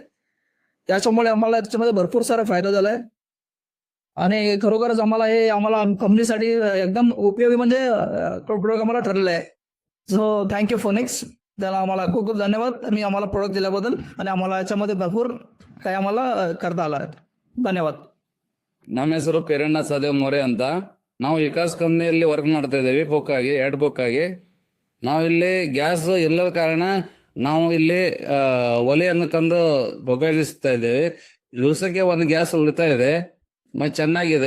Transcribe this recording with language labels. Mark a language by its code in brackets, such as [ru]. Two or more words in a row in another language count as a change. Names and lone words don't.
[mr] त्याच्यामुळे आम्हाला त्याच्यामध्ये भरपूर सारा फायदा झालाय. आणि खरोखरच आम्हाला कंपनीसाठी एकदम उपयोगी म्हणजे प्रोडक्ट आम्हाला ठरलेलं आहे. [en] so thank you [mr] फोनिक्स, त्याला आम्हाला खूप खूप धन्यवाद. मी आम्हाला प्रोडक्ट दिल्याबद्दल आणि आम्हाला याच्यामध्ये भरपूर काही आम्हाला करता आला आहे. [kn] ಧನ್ಯವಾದ. ನಮ್ಮ ಹೆಸರು ಪೇರಣ್ಣ ಸದೇವ್ ಮೊರೆ ಅಂತ. ನಾವು ವಿಕಾಸ್ ಕಂಪ್ನಿಯಲ್ಲಿ ವರ್ಕ್ ಮಾಡ್ತಾ ಇದ್ದೀವಿ. ಬುಕ್ ಆಗಿ ನಾವಿಲ್ಲಿ ಗ್ಯಾಸ್ ಇಲ್ಲದ ಕಾರಣ ನಾವು ಇಲ್ಲಿ ಒಲೆಯನ್ನು ತಂದು ಉಪಯೋಗಿಸ್ತಾ ಇದ್ದೇವೆ. ದಿವಸಕ್ಕೆ ಒಂದು ಗ್ಯಾಸ್ ಉಳಿತಾ ಇದೆ ಮತ್ತು ಚೆನ್ನಾಗಿದೆ.